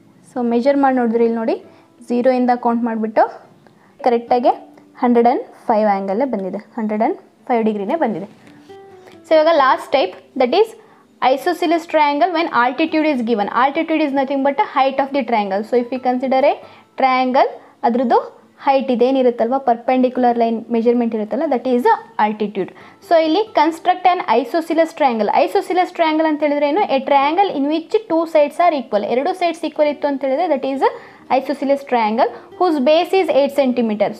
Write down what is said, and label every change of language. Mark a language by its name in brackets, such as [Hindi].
[Kannada] So measure ಮಾಡಿ ನೋಡಿದ್ರೆ ಇಲ್ಲಿ ನೋಡಿ 0 ಇಂದ ಕೌಂಟ್ ಮಾಡಿಬಿಟ್ಟು ಕರೆಕ್ಟಾಗಿ 105 ಆ್ಯಂಗಲ್ಲೇ ಬಂದಿದೆ. 105 ಡಿಗ್ರಿನೇ ಬಂದಿದೆ. [English] So ಇವಾಗ last type, that is isosceles triangle when altitude is given. Altitude is nothing but a height of the triangle. So if we consider a triangle, [Kannada] ಅದ್ರದ್ದು ಹೈಟ್ ಇದೇನಿರುತ್ತಲ್ವ, [English] Perpendicular line measurement ಇರುತ್ತಲ್ಲ, that is altitude. So ಇಲ್ಲಿ construct an isosceles triangle. Isosceles triangle [Kannada] ಅಂತ ಹೇಳಿದ್ರೆ ಏನು? [English] A triangle in which 2 sides are equal. 2 sides equal [Kannada] ಇತ್ತು ಅಂತ ಹೇಳಿದ್ರೆ [English] That is isosceles triangle whose base is 8 centimetre.